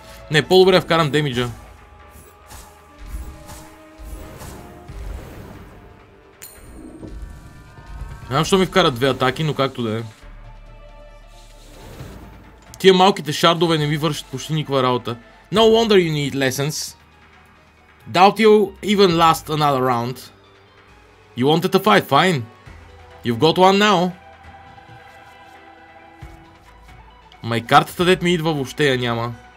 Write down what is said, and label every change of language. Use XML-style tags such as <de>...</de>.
<bg>Не, по-добре да вкарам демиджа. Не знам, защо ми вкарат две атаки, но както да е. Тия малките шардове не ми вършат почти никаква работа.</bg> <en>No wonder you need lessons. Doubt you'll even last another round. You wanted to fight, fine. You've got one now.</en> <bg>Май картата дет ми идва въобще я няма.</bg>